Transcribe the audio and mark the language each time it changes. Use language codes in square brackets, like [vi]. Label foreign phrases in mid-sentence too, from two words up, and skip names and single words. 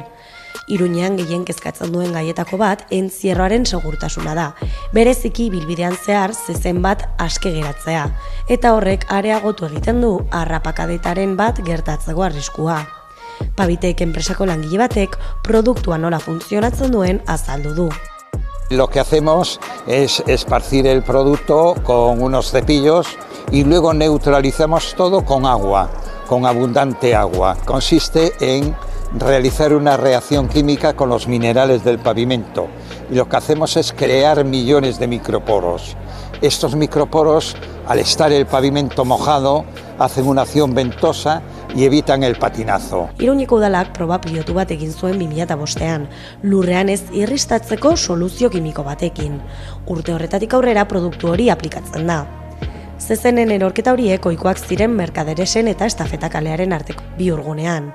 [eu] Iruñean gehien kezkatzen duen gaietako bat entzierroaren segurtasuna da. Bereziki ibilbidean zehar zezen bat aske geratzea, eta horrek areagotu egiten du harrapakadetaren bat gertatzeko arriskua. Pabitek enpresako langile batek produktua nola funtzionatzen duen azaldu du. [es] Lo que hacemos es esparcir el producto con unos cepillos y luego neutralizamos todo con agua, con abundante agua. Consiste en realizar una reacción química con los minerales del pavimento y lo que hacemos es crear millones de microporos. Estos microporos, al estar el pavimento mojado, hacen una acción ventosa y evitan el patinazo. [eu] Iruñeko udalak proba pilotu bat egin zuen 2005ean, lurrean ez irristatzeko soluzio kimiko batekin. Urte horretatik aurrera produktu hori aplikatzen da. Zezenen erorketa horiek ohikoak ziren Merkaderesen eta Estafeta kalearen arteko bihurgunean.